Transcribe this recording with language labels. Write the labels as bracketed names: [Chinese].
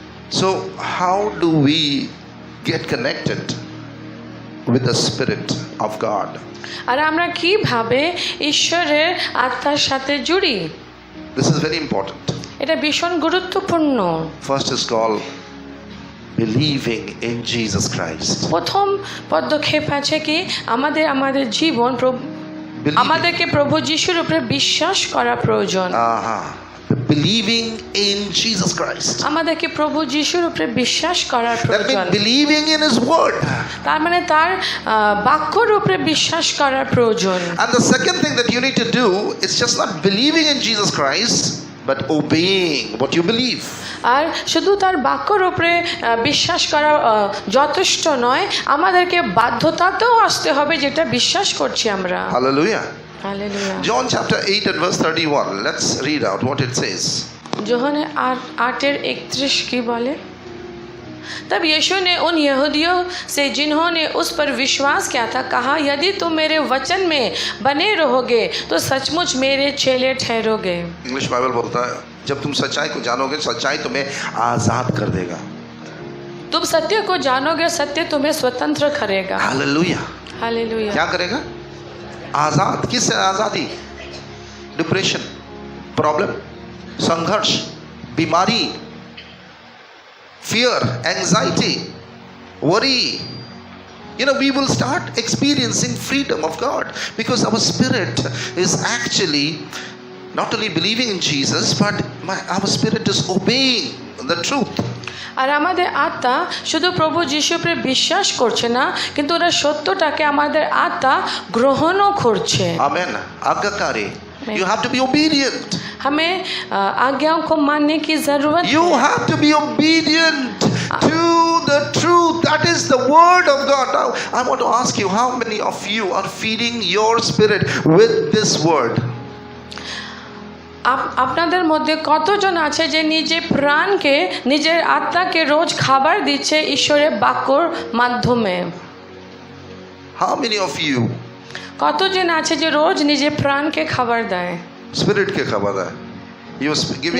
[English] So how do we get connected with the spirit of God? [Bangla] আর আমরা কিভাবে ঈশ্বরের আত্মার সাথে জুড়ি? [English] This is very important. [Bangla] এটা ভীষণ গুরুত্বপূর্ণ। [English] First is called believing in Jesus Christ. [Bangla] প্রথম পদক্ষেপ আছে কি আমাদের জীবন আমাদেরকে প্রভু যিশুর উপরে বিশ্বাস করা প্রয়োজন। [English] Believing in Jesus Christ. [Bangla] আমাদেরকে প্রভু যিশুর উপরে বিশ্বাস করার [English] That [Bangla] প্রয়োজন। [English] means believing in His word. [Bangla] তার মানে তার বাক্যর উপরে বিশ্বাস করার প্রয়োজন। [English] And the second thing that you need to do is just not believing in Jesus Christ, but obeying what you believe. [Bangla] আর শুধু তার বাক্যর উপরে বিশ্বাস করা যথেষ্ট নয়, আমাদেরকে বাধ্যতাতেও আসতে হবে যেটা বিশ্বাস করছি আমরা। [English] Hallelujah. Hallelujah. John chapter 8 and verse 31. Let's read out what it says. [Hindi] जोहने 8:31 की बोले, तब यीशु ने उन यहूदियों से जिन्होंने उस पर विश्वास किया था कहा, यदि तुम मेरे वचन में बने रहोगे तो सचमुच मेरे चेले ठहरोगे। इंग्लिश बाइबल बोलता है जब तुम सच्चाई को जानोगे सच्चाई तुम्हें आजाद कर देगा। तुम सत्य को जानोगे, सत्य तुम्हें स्वतंत्र करेगा। हालेलुया। हालेलुया। क्या करेगा? आजाद। किससे आजादी? डिप्रेशन, प्रॉब्लम, संघर्ष, बीमारी, [English] fear, anxiety, worry, we will start experiencing freedom of God because our spirit is actually not only believing in Jesus, but our spirit is obeying the truth. [Bangla] আর আমাদের আত্মা শুধু প্রভু যিশুকে বিশ্বাস করছে না, কিন্তু ওরা সত্যটাকে আমাদের আত্মা গ্রহণও করছে। [English] Amen. आज्ञाकारी. You have to be obedient. [Hindi] हमें आज्ञाओं को मानने की जरूरत [English] You [Hindi] है। [English] have to be obedient to the truth. That is the word of God. Now, I want to ask you, how many of you are feeding your spirit with this word? [Bangla] আপনাদের মধ্যে কতজন আছে যে নিজের প্রাণকে, নিজের আত্মাকে রোজ খাবার দিচ্ছে ঈশ্বরের বাক্যর মাধ্যমে? [English] How many of you [Bangla] কতজন আছে যে রোজ নিজের প্রাণকে খাবার দেয়, [English] spirit [Hindi] ke khabar hai? [English] You giving.